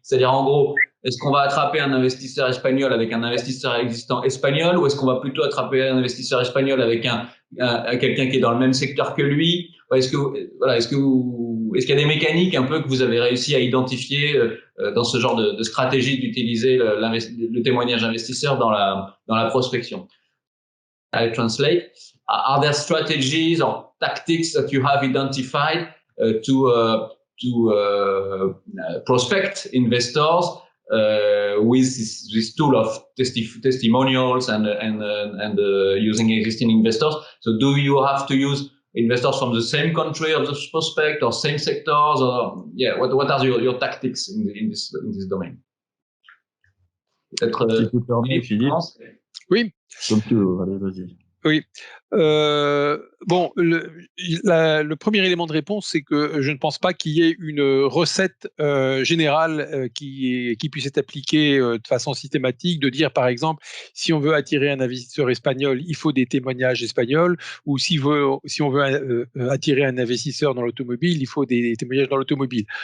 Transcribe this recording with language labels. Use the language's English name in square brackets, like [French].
[French] C'est-à-dire, en gros, est-ce qu'on va attraper un investisseur espagnol avec un investisseur existant espagnol, ou est-ce qu'on va plutôt attraper un investisseur espagnol avec quelqu'un qui est dans le même secteur que lui? Est-ce qu'il y a des mécaniques un peu que vous avez réussi à identifier dans ce genre de stratégie d'utiliser le témoignage investisseur dans la prospection? [English] I translate. Are there strategies or tactics that you have identified to prospect investors with this tool of testimonials and using existing investors? So, do you have to use investors from the same country of the prospect or same sectors? Or what are your tactics in this domain? [French] Peut-être si tu permets, Philippe. Oui. Comme tu veux, allez, vas-y. Oui. Bon, le premier élément de réponse, c'est que je ne pense pas qu'il y ait une recette générale qui puisse être appliquée de façon systématique, de dire par exemple, si on veut attirer un investisseur espagnol, il faut des témoignages espagnols, ou si on veut attirer un investisseur dans l'automobile, il faut des témoignages dans l'automobile.